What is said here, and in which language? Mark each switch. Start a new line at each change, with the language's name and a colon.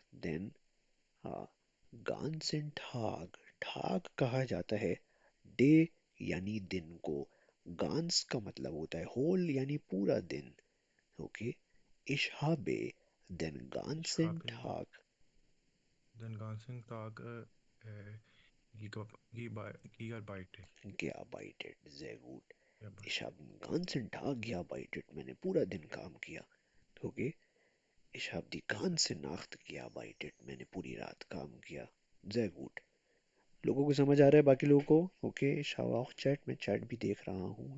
English: Then
German: हाँ, ganzen Tag.
Hindi: Tag कहा जाता है डे यानी दिन को. गांस का मतलब होता है होल यानी पूरा दिन, okay.
German: Ich habe den ich ganzen habe Tag den ganzen Tag gearbeitet. gearbeitet. Sehr gut. Gearbeitet. Ich habe den ganzen Tag gearbeitet.
Hindi: मैंने पूरा दिन काम किया, okay.
German: Ich habe die ganze Nacht gearbeitet.
Hindi: मैंने पूरी रात काम किया.
German: Sehr gut.
Hindi: लोगों को समझ आ रहा है, बाकी लोगों को ओके. शाव
German: auch
Hindi: चैट में चैट भी देख रहा हूँ.